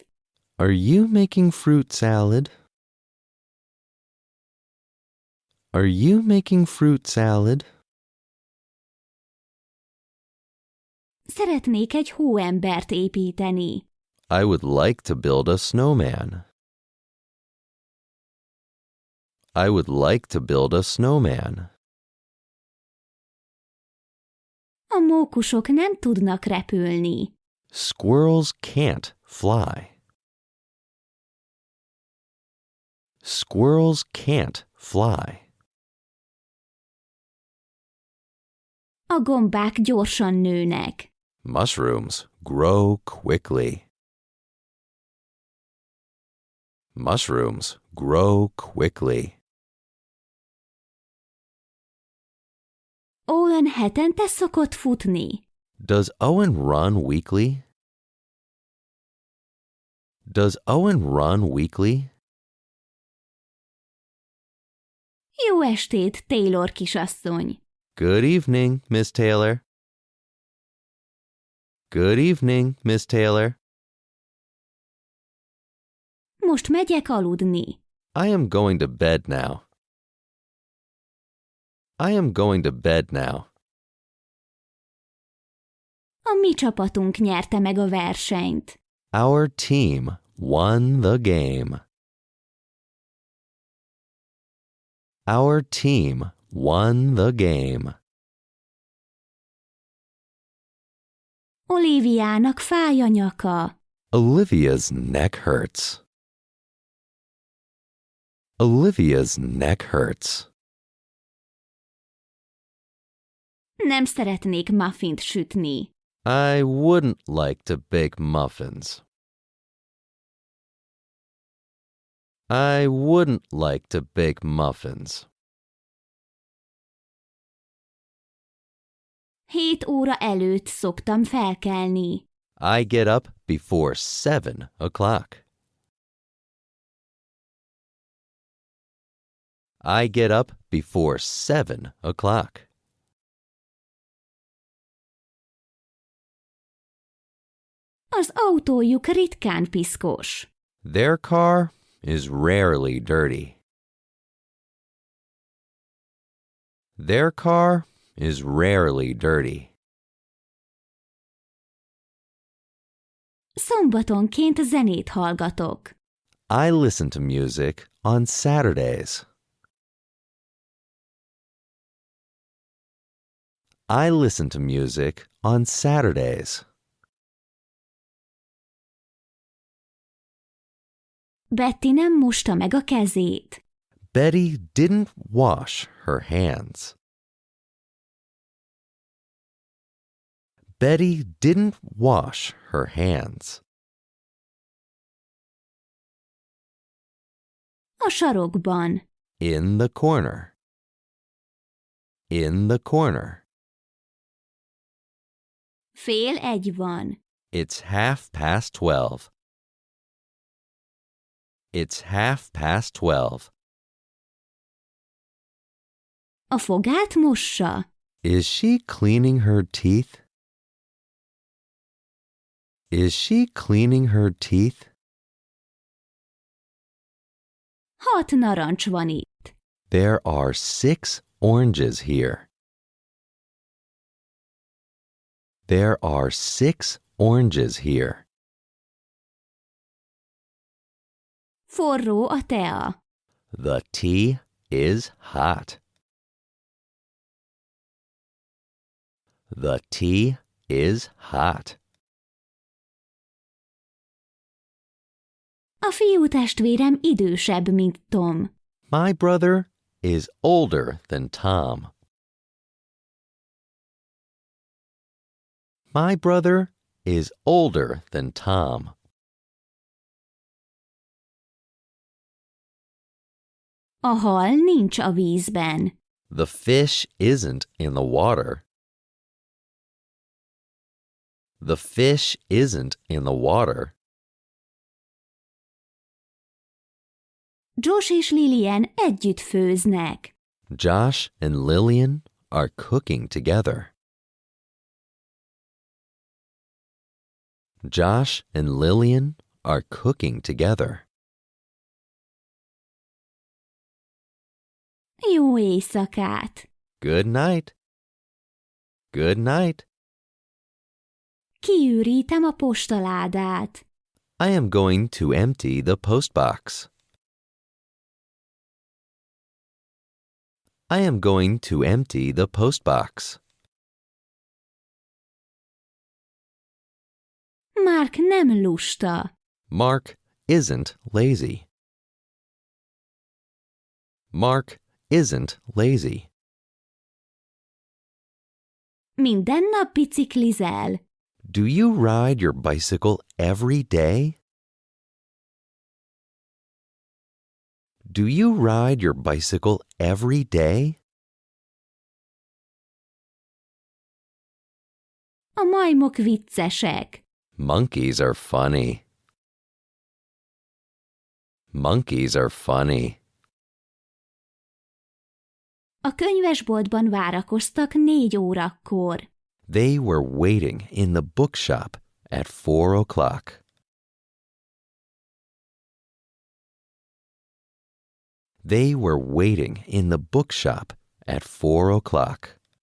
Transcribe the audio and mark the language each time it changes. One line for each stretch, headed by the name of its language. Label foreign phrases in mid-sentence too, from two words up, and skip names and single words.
English: Are you making fruit salad? Are you making fruit salad?
Hungarian: Szeretnék egy hóembert építeni.
English: I would like to build a snowman. I would like to build a snowman.
Hungarian: A mókusok nem tudnak repülni.
English: Squirrels can't fly. Squirrels can't fly.
Hungarian: A gombák gyorsan nőnek.
English: Mushrooms grow quickly. Mushrooms grow quickly.
Hungarian: Owen hetente szokott futni.
English: Does Owen run weekly? Does Owen run weekly?
Hungarian: Jó estét, Taylor kisasszony!
English: Good evening, Miss Taylor. Good evening, Miss Taylor.
Hungarian: Most megyek aludni.
English: I am going to bed now. I am going to bed now.
Hungarian: A mi csapatunk nyerte meg a versenyt.
English: Our team won the game. Our team won the game.
Hungarian: Oliviának fáj a nyaka.
English: Olivia's neck hurts. Olivia's neck hurts.
Hungarian: Nem szeretnék muffint sütni.
English: I wouldn't like to bake muffins. I wouldn't like to bake muffins.
Hungarian: 7 óra előtt szoktam felkelni.
English: I get up before 7 o'clock. I get up before 7 o'clock.
Hungarian: Az autójuk ritkán piszkos.
English: Their car is rarely dirty. Their car is rarely dirty.
Hungarian: Szombatonként zenét hallgatok.
English: I listen to music on Saturdays. I listen to music on Saturdays.
Hungarian: Betty nem mosta meg a kezét.
English: Betty didn't wash her hands. Betty didn't wash her hands.
Hungarian: A sarokban.
English: In the corner. In the corner.
Hungarian: 12:30 van.
English: It's 12:30. It's 12:30.
Hungarian: A fogát mossa.
English: Is she cleaning her teeth? Is she cleaning her teeth?
Hungarian: 6 narancs van itt.
English: There are 6 oranges here. There are 6 oranges here.
Hungarian: Forró a tea.
English: The tea is hot. The tea is hot.
Hungarian: A fiútestvérem idősebb, mint Tom.
English: My brother is older than Tom. My brother is older than Tom.
Hungarian: A hal nincs a vízben.
English: The fish isn't in the water. The fish isn't in the water.
Hungarian: Josh és Lillian együtt főznek.
English: Josh and Lillian are cooking together. Josh and Lillian are cooking together.
Hungarian: Jó éjszakát!
English: Good night. Good night.
Hungarian: Kiürítem a postaládát.
English: I am going to empty the postbox. I am going to empty the postbox.
Hungarian: Mark nem lusta.
English: Mark isn't lazy. Mark isn't lazy.
Hungarian: Minden nap biciklizel.
English: Do you ride your bicycle every day? Do you ride your bicycle every day?
Hungarian: A majmok viccesek.
English: Monkeys are funny. Monkeys are funny.
Hungarian: A könyvesboltban várakoztak 4 órakor.
English: They were waiting in the bookshop at 4 o'clock. They were waiting in the bookshop at 4 o'clock.